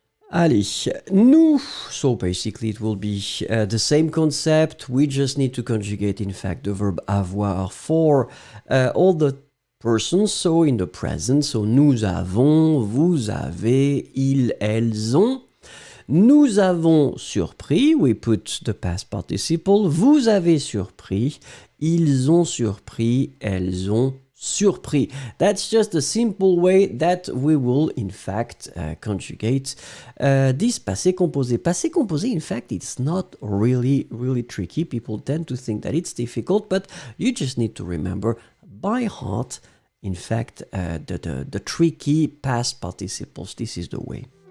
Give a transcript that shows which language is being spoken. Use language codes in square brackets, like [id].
[fr] Allez, nous, [en] so basically it will be the same concept. We just need to conjugate, in fact, the verb avoir for all the persons, so in the present. [fr] So nous avons, vous avez, ils, elles ont. Nous avons surpris, [en] we put the past participle. [fr] Vous avez surpris, ils ont surpris, elles ont surpris. [en] That's just a simple way that we will, in fact, conjugate this passé composé. Passé composé, in fact, it's not really tricky. People tend to think that it's difficult, but you just need to remember by heart, in fact, the tricky past participles. This is the way.